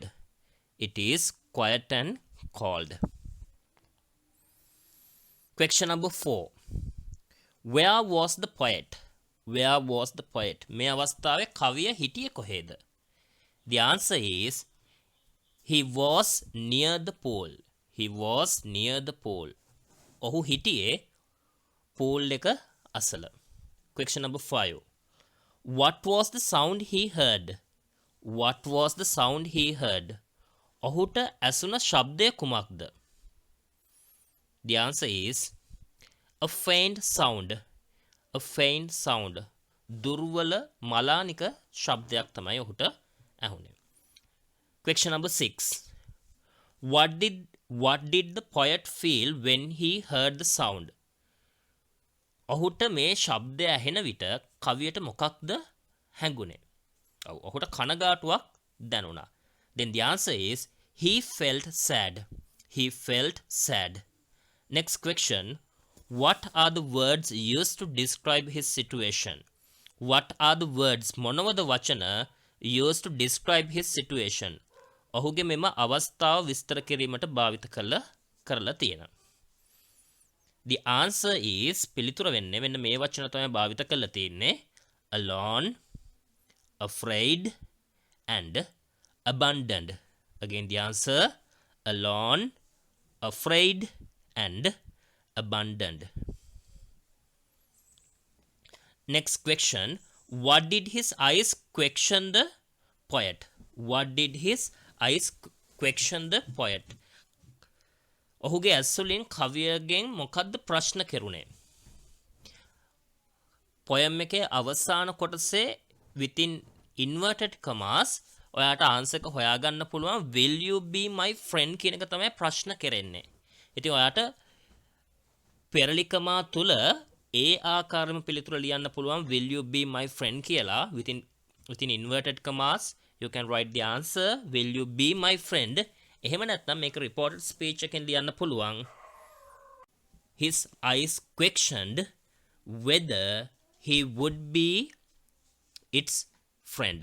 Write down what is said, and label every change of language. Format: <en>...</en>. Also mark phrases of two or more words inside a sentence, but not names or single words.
<en>It is quiet and cold. Question number 4. Where was the poet? Where was the poet?</en> <si>මේ අවස්ථාවේ කවිය හිටියේ කොහෙද?</si> <en>The answer is he was near the pool. He was near the pool.</en> <si>ඔහු හිටියේ pool එක අසල.</si> <en>Question number 5. What was the sound he heard? What was the sound he heard?</en> <si>ඔහුට ඇසුන ශබ්දය කුමක්ද?</si> <en>The answer is a faint sound. A faint sound.</en> <si>දුර්වල මලානික ශබ්දයක් තමයි ඔහුට ඇහුනේ.</si> <en>Question number 6. What did the poet feel when he heard the sound?</en> <si>ඔහුට මේ ශබ්දය ඇහෙන විට කවියට මොකක්ද හැඟුනේ? ඔහුට කනගාටුවක් දැනුණා.</si> <en>Then the answer is he felt sad. He felt sad. Next question. What are the words used to describe his situation? What are the words</en> <si>මොනවද වචන</si> <en>used to describe his situation?</en> <si>ඔහුගේ මෙම අවස්ථාව විස්තර කිරීමට භාවිත කරලා තියෙනවා.</si> <en>The answer is</en> <si>පිළිතුර වෙන්නේ මෙන්න මේ වචන තමයි භාවිත කරලා තියෙන්නේ.</si> <en>Alone, afraid and abandoned. Again the answer alone, afraid and abandoned. Next question. What did his eyes question the poet? What did his eyes question the poet?</en> <si>ඔහුගේ ඇස්වලින් කවියගෙන් මොකද්ද ප්‍රශ්න කෙරුණේ? poem එකේ අවසාන කොටසේ</si> <en>within inverted commas</en> <si>ඔයාට ආන්සර් එක හොයාගන්න පුළුවන්</si> <en>will you be my friend</en> <si>කියන එක තමයි ප්‍රශ්න කෙරෙන්නේ. ඉතින් ඔයාට පෙරලිකමා තුල ඒ ආකාරම පිළිතුර ලියන්න පුළුවන්</si> <en>will you be my friend කියලා within inverted commas you can write the answer will you be my friend.</en> <si>එහෙම නැත්නම් මේක</si> <en>reported speech</en> <si>එකෙන් ලියන්න පුළුවන්</si> <en>his eyes questioned whether he would be its friend.</en>